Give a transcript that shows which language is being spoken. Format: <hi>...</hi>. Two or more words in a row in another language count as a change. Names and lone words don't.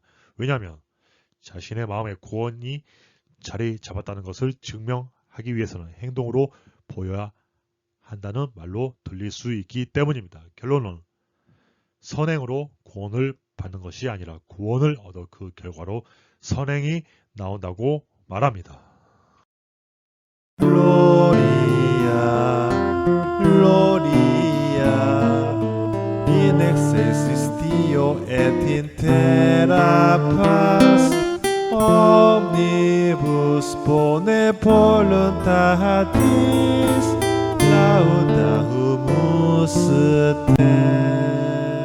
<ko>왜냐하면 자신의 마음의 구원이 자리 잡았다는 것을 증명하기 위해서는 행동으로 보여야 한다는 말로 들릴 수 있기 때문입니다. 결론은 선행으로 구원을 받는 것이 아니라 구원을 얻어 그 결과로 선행이 나온다고 말합니다.</ko> <la>Gloria, Gloria, in excelsis Deo et in terra paz, omnibus bone voluntatis, laudamus te.</la>